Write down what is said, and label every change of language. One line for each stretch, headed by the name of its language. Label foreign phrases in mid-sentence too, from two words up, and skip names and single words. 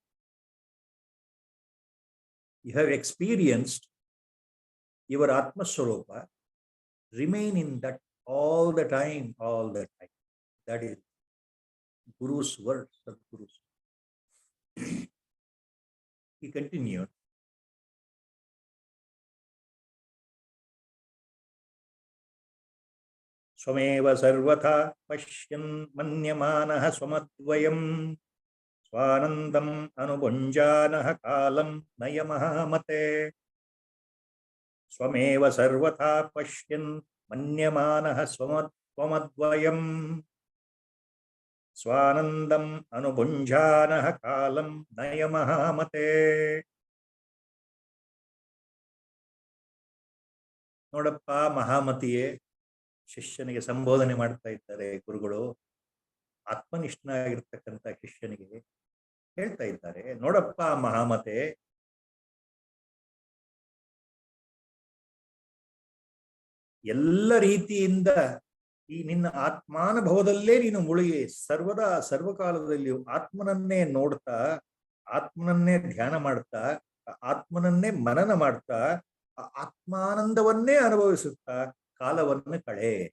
English: You have experienced your
Sanskrit: Atma Swarupa.
English: Remain in that all the time. That is. Guru's word, Sadguru's. He continued.
Sanskrit: स्वमेव सर्वथा पश्यन् मन्यमानः स्वमद्वयम् स्वानन्दम् अनुभुञ्जानः कालं नयमहामते. स्वमेव सर्वथा पश्यन् मन्यमानः स्वमद्वयम् स्वानन्दम् अनुभुञ्जानः कालं नयमहामते.
Kannada: ನೋಡಪ್ಪ ಮಹಾಮತಿಯೇ, ಶಿಷ್ಯನಿಗೆ ಸಂಬೋಧನೆ ಮಾಡ್ತಾ ಇದ್ದಾರೆ ಗುರುಗಳು. ಆತ್ಮನಿಷ್ಠನಾಗಿರ್ತಕ್ಕಂಥ ಶಿಷ್ಯನಿಗೆ ಹೇಳ್ತಾ ಇದ್ದಾರೆ, ನೋಡಪ್ಪ ಮಹಾಮತೆ, ಎಲ್ಲ ರೀತಿಯಿಂದ ಈ ನಿನ್ನ ಆತ್ಮಾನುಭವದಲ್ಲೇ ನೀನು ಮುಳುಗಿ ಸರ್ವದಾ ಸರ್ವಕಾಲದಲ್ಲಿಯೂ ಆತ್ಮನನ್ನೇ ನೋಡ್ತಾ, ಆತ್ಮನನ್ನೇ ಧ್ಯಾನ ಮಾಡ್ತಾ, ಆತ್ಮನನ್ನೇ ಮನನ ಮಾಡ್ತಾ, ಆತ್ಮಾನಂದವನ್ನೇ ಅನುಭವಿಸುತ್ತಾ ಕಾಲವನ್ನು ಕಳೆ.